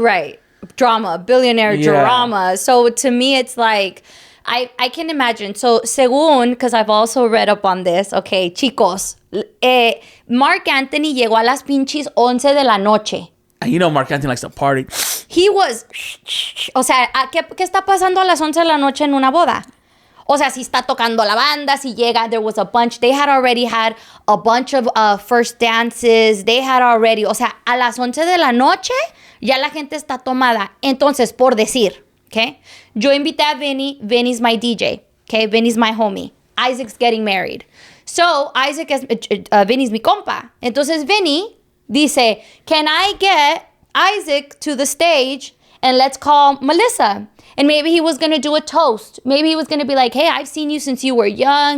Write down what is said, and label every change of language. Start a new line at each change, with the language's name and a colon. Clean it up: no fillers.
English: Right. Drama, billionaire drama. So to me, it's like, I can imagine. So
Spanish: según,
English: because I've also read up on this, okay,
Spanish: chicos, Mark Anthony llegó a las pinches 11 de la noche.
English: And you know Mark Anthony likes to party. He was,
Spanish: o sea, ¿qué está pasando a las 11 de la noche en una boda? O sea, si está tocando la banda, si llega,
English: there was a bunch. They had already had a bunch of first dances. They had already,
Spanish: o sea, a las 11 de la noche, ya la gente está tomada. Entonces, por decir, okay, yo invité a Vinnie.
English: Vinnie's my DJ, okay? Vinnie's my homie. Isaac's getting married. So, Vinnie's
Spanish: mi compa. Entonces, Vinnie dice,
English: can I get Isaac to the stage and let's call Melissa? And maybe he was going to do a toast. Maybe he was going to be like, hey, I've seen you since you were young.